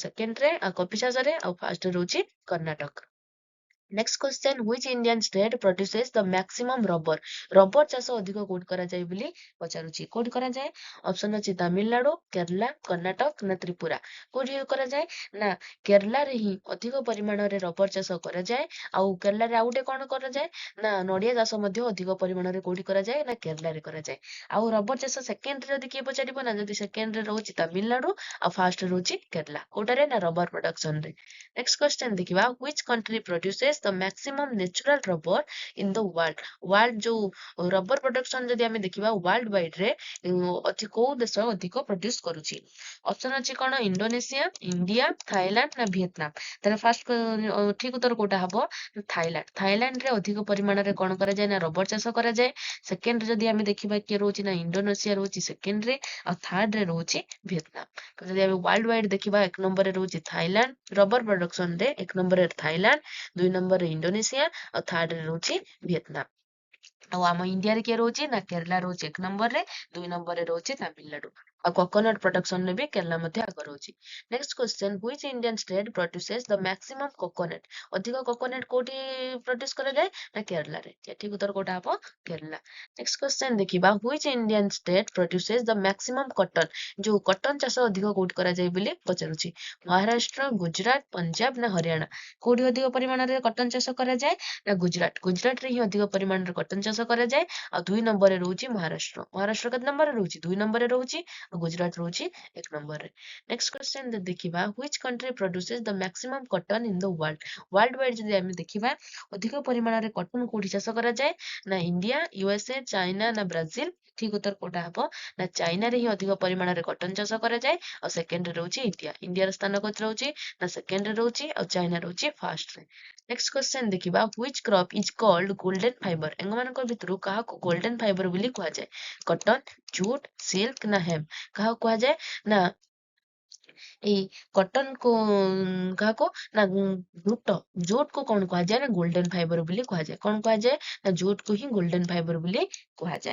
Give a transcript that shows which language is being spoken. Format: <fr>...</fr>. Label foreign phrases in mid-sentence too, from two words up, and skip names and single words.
<or>ସେକେଣ୍ଡରେ ଆଉ କଫି ଚାଷରେ ଆଉ ଫାର୍ଷ୍ଟରେ ରହୁଛି କର୍ଣ୍ଣାଟକ</or> <en>next question which indian state produces the maximum</en> <or>ରବର ଚାଷ ଅଧିକ କୋଉଠି କରାଯାଏ ବୋଲି ପଚାରୁଛି କୋଉଠି କରାଯାଏ ଅପସନ ଅଛି ତାମିଲନାଡୁ କେରଲା କର୍ଣ୍ଣାଟକ ନା ତ୍ରିପୁରା କୋଉଠି କରାଯାଏ ନା କେରଲାରେ ହିଁ ଅଧିକ ପରିମାଣରେ ରବର ଚାଷ କରାଯାଏ ଆଉ କେରଲାରେ ଆଉ ଗୋଟେ କଣ କରାଯାଏ ନା ନଡିଆ ଚାଷ ମଧ୍ୟ ଅଧିକ ପରିମାଣରେ କୋଉଠି କରାଯାଏ ନା କେରଲାରେ କରାଯାଏ ଆଉ ରବର ଚାଷ ସେକେଣ୍ଡରେ ଯଦି କିଏ ପଚାରିବ ନା ଯଦି ସେକେଣ୍ଡରେ ରହୁଛି ତାମିଲନାଡୁ ଆଉ ଫାର୍ଷ୍ଟରେ ରହୁଛି କେରଲା କୋଉଟାରେ ନା ରବର ପ୍ରଡକ୍ସନରେ</or> <en>next question</en> <or>ଦେଖିବା</or> <en>which country produces the maximum natural rubber in the world</en> <or>ଯୋଉ</or> <en>rubber production</en> <or>ଯଦି ଆମେ ଦେଖିବା</or> <en>world wide</en> <or>ରେ କୋଉ ଦେଶ ଅଧିକ ପ୍ରଡ୍ୟୁସ କରୁଛି ଅପସନ ଅଛି କଣ ଇଣ୍ଡୋନେସିଆ ଇଣ୍ଡିଆ ଥାଇଲାଣ୍ଡ ନା ଭିଏତନାମ ତାହେଲେ ଫାର୍ଷ୍ଟ ଠିକ ଉତ୍ତର କୋଉଟା ହବ ଥାଇଲାଣ୍ଡରେ ଅଧିକ ପରିମାଣରେ କଣ କରାଯାଏ ନା ରବର ଚାଷ କରାଯାଏ ସେକେଣ୍ଡରେ ଯଦି ଆମେ ଦେଖିବା କିଏ ରହୁଛି ନା ଇଣ୍ଡୋନେସିଆ ରହୁଛି ସେକେଣ୍ଡରେ ଆଉ ଥାର୍ଡରେ ରହୁଛି ଭିଏତନାମ ଯଦି ଆମେ</or> <en>world wide</en> <or>ଦେଖିବା ଏକ ନମ୍ବରରେ ରହୁଛି ଥାଇଲାଣ୍ଡ</or> <en>rubber production</en> <or>ରେ ଏକ ନମ୍ବରରେ ଥାଇଲାଣ୍ଡ ଦୁଇ ନମ୍ବରରେ ଇଣ୍ଡୋନେସିଆ ଆଉ ଥାର୍ଡରେ ରହୁଛି ଭିଏତନାମ ଆଉ ଆମ ଇଣ୍ଡିଆରେ କିଏ ରହୁଛି ନା କେରଲା ରହୁଛି ଏକ ନମ୍ବରରେ ଦୁଇ ନମ୍ବରରେ ରହୁଛି ତାମିଲନାଡୁ ଆଉ କୋକୋନଟ ପ୍ରଡକ୍ସନରେ ବି କେରଲା ମଧ୍ୟ ଆଗ ରହୁଛି</or> <en>next question which indian state produces the maximum coconut</en> <or>ଅଧିକ କୋକୋନଟ କୋଉଠି ପ୍ରଡ୍ୟୁସ କରାଯାଏ ନା କେରଲାରେ ଠିକ ଉତ୍ତର କୋଉଟା ହବ କେରଲା</or> <en>next question</en> <or>ଦେଖିବା</or> <en>which indian state produces the maximum cotton</en> <or>ଯୋଉ କଟନ ଚାଷ ଅଧିକ କୋଉଠି କରାଯାଏ ବୋଲି ପଚାରୁଛି ମହାରାଷ୍ଟ୍ର ଗୁଜରାଟ ପଞ୍ଜାବ ନା ହରିୟାଣା କୋଉଠି ଅଧିକ ପରିମାଣରେ କଟନ ଚାଷ କରାଯାଏ ନା ଗୁଜରାଟରେ ହିଁ ଅଧିକ ପରିମାଣରେ କଟନ ଚାଷ କରାଯାଏ ଆଉ ଦୁଇ ନମ୍ବରରେ ରହୁଛି ମହାରାଷ୍ଟ୍ର କେତେ ନମ୍ବରରେ ରହୁଛି ଦୁଇ ନମ୍ବରରେ ରହୁଛି ଆଉ ଗୁଜରାଟ ରହୁଛି ଏକ ନମ୍ବରରେ</or> <en>next question</en> <or>ଦେଖିବା</or> <en>which country produces the maximum cotton in the world wide</en> <or>ଯଦି ଆମେ ଦେଖିବା ଅଧିକ ପରିମାଣରେ କଟନ କୋଉଠି ଚାଷ କରାଯାଏ ନା ଇଣ୍ଡିଆ ୟୁଏସଏ ଚାଇନା ନା ବ୍ରାଜିଲ ଠିକ ଉତ୍ତର କୋଉଟା ହବ ନା ଚାଇନାରେ ହିଁ ଅଧିକ ପରିମାଣରେ କଟନ ଚାଷ କରାଯାଏ ଆଉ ସେକେଣ୍ଡରେ ରହୁଛି ଇଣ୍ଡିଆର ସ୍ଥାନ କୋଉଠି ରହୁଛି ନା ସେକେଣ୍ଡରେ ରହୁଛି ଆଉ ଚାଇନା ରହୁଛି ଫାର୍ଷ୍ଟରେ</or> <en>next question</en> <or>ଦେଖିବା</or> <en>which crop is called golden fiber</en> <or>ଏମାନଙ୍କ ଭିତରୁ କାହାକୁ</or> <en>golden fiber</en> <or>ବୋଲି କୁହାଯାଏ କଟନ ଜୁଟ ସିଲ୍କ ନା ହେମ୍ କାହାକୁ କୁହାଯାଏ ନା ଏଇ କଟନ କୁ କାହାକୁ ନା ଜୁଟ କୁ କଣ କୁହାଯାଏ ନା</or> <en>golden fiber</en> <or>ବୋଲି କୁହାଯାଏ। କଣ କୁହାଯାଏ ନା ଜୁଟ କୁ ହିଁ</or> <en>golden fiber</en> <or>ବୋଲି କୁହାଯାଏ।</or>